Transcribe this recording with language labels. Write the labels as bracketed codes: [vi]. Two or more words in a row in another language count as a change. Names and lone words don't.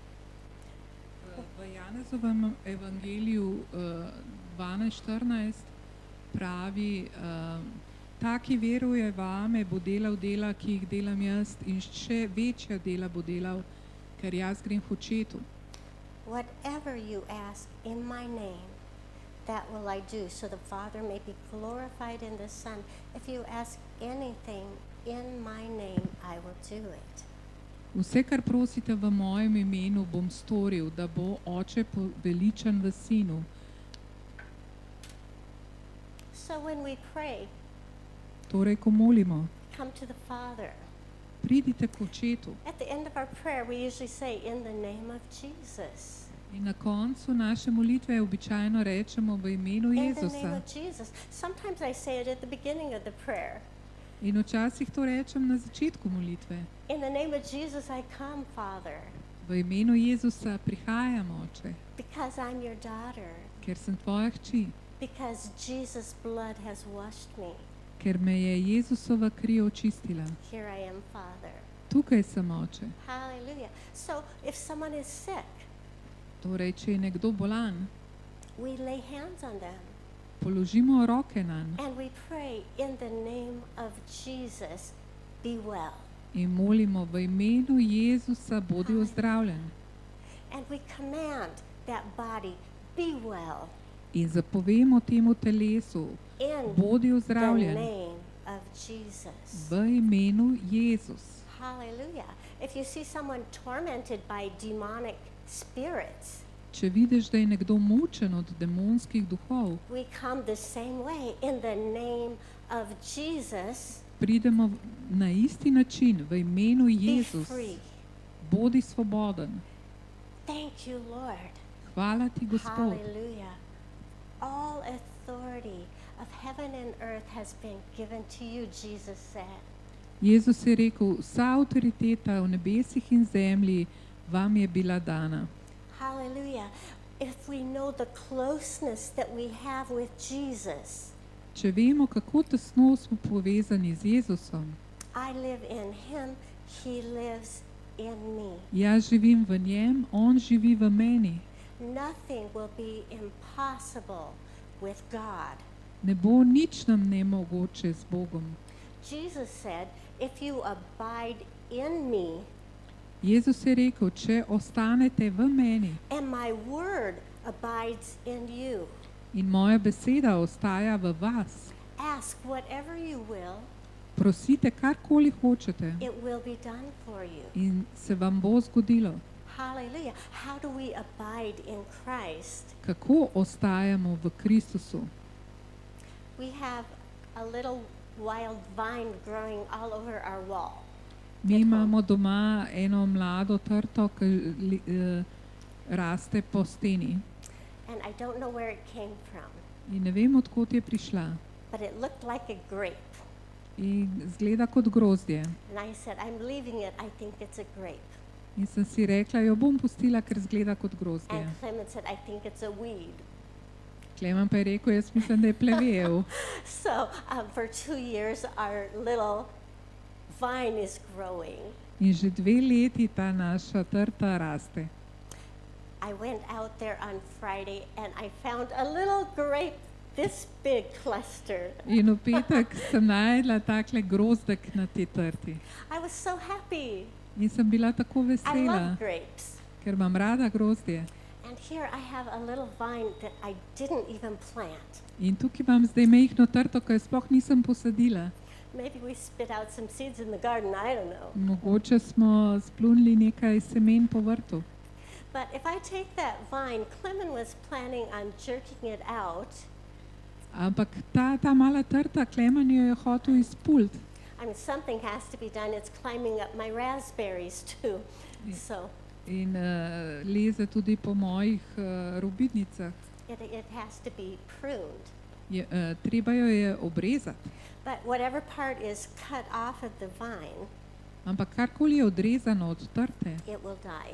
[sl] V Janezovem evangeliju 12:14 pravi, ta, ki veruje vame, bo delal dela, ki jih delam jaz, in še večja dela bo delal, ker jaz grem k očetu. [en] Whatever you ask in my name, that will I do, so the Father may be glorified in the Son. If you ask anything in my name, I will do it. [sl] Vse, kar prosite v mojem imenu, bom storil, da bo oče poveličan v sinu. [en] So when we pray, [sl] Torej, ko molimo, [en] come to the Father. [sl] pridite k očetu. [en] At the end of our prayer, we usually say, in the name of Jesus. [sl] In na koncu naše molitve običajno rečemo v imenu [en] In the name [sl] Jezusa. [en] of Jesus. Sometimes I say it at the beginning of the prayer. [sl] In včasih to rečem na začetku molitve. [en] In the name of Jesus, I come, Father, [sl] V imenu Jezusa prihajam, oče, [en] because I'm your daughter, [sl] ker sem tvoja hči, [en] because Jesus' blood has washed me. [sl] ker me je Jezusova kri očistila. [en] Here I am, Father. [sl] Tukaj sem, oče. [en] Hallelujah. So if someone is sick, [sl] Torej, če je nekdo bolan, [en] we lay hands on them [sl] položimo roke nanj [en] and we pray in the name of Jesus, be well. [sl] in molimo v imenu Jezusa, bodi ozdravljen. [en] And we command that body, be well, [sl] In zapovemo temu telesu, [en] in [sl] bodi [en] the [sl] ozdravljen [en] name of Jesus. [sl] v imenu Jezus. [en] Hallelujah. If you see someone tormented by demonic spirits, [sl] Če vidiš, da je nekdo mučen od demonskih duhov, [en] we come the same way in the name of Jesus. [sl] pridemo na isti način v imenu [en] Be [sl] Jezus. [en] free. [sl] Bodi svoboden. [en] Thank you, Lord. [sl] Hvala ti, Gospod. [en] Hallelujah. All authority of heaven and earth has been given to you, Jesus said. [sl] Jezus je rekel, vsa avtoriteta v nebesih in zemlji vam je bila dana. [en] Hallelujah. If we know the closeness that we have with Jesus, [sl] Če vemo, kako tesno smo povezani z Jezusom, [en] I live in him, he lives in me. [sl] jaz živim v njem, on živi v meni. [en] Nothing will be impossible with God. [sl] Ne bo nič nam nemogoče z Bogom. [en] Jesus said, if you abide in me [sl] Jezus je rekel, če ostanete v meni [en] and my word abides in you, [sl] in moja beseda ostaja v vas, [en] ask whatever you will, [sl] prosite karkoli hočete [en] it will be done for you. [sl] in se vam bo zgodilo. [en] Hallelujah. How do we abide in Christ? [sl] Kako ostajamo v Kristusu? [en] We have a little wild vine growing all over our wall. [sl] Mi imamo doma eno mlado trto, ki raste po steni. [en] And I don't know where it came from, [sl] In ne vem, odkot je prišla. [en] but it looked like a grape. [sl] In zgleda kot grozdje. [en] And I said, I'm leaving it. I think it's a grape. [sl] In sem si rekla, jo bom pustila, ker zgleda kot grozdje. [en] And Clement said, I think it's a weed. [sl] Klemen pa je rekel, jaz mislim, da je plevel. [en] So for 2 years, our little vine is growing. [sl] In že 2 leti ta naša trta raste. [en] I went out there on Friday and I found a little grape this big cluster. [sl] In v petek sem najdla takle grozdek na tej trti. [en] I was so happy. [sl] In sem bila tako [en] I [sl] vesela, [en] love grapes. [sl] ker imam rada grozdje. [en] And here I have a little vine that I didn't even plant. [sl] In tukaj imam zdaj mehko trto, ki jo sploh nisem posadila. [en] Maybe we spit out some seeds in the garden, I don't know. [sl] Mogoče smo splunili nekaj semen po vrtu. [en] But if I take that vine, Clement was planning on jerking it out. [sl] Ampak ta mala trta, Klemen jo je hotel izpult. [en] I mean, something has to be done. It's climbing up my raspberries too. So [sl] In leze tudi po mojih robidnicah. [en] it has to be pruned. [sl] Treba jo je obrezati. [en] But whatever part is cut off of the vine, [sl] Ampak karkoli je odrezano od trte, [en] it will die.